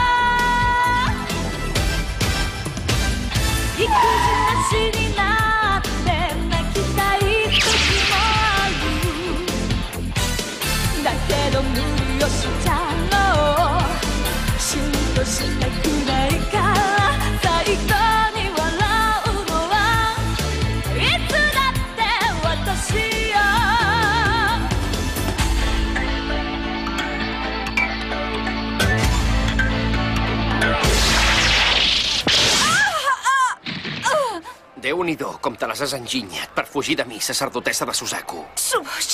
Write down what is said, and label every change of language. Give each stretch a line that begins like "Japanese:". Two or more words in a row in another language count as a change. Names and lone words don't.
Japanese: 育児なしになって泣きたい時もあるだけど無理をしちゃおうシュンとしたくないから最後に笑うのはいつだって私よ
Catalan: Déu-n'hi-do, com te les has enginyat per fugir de mi, sacerdotessa de Suzaku. Tsuboshi!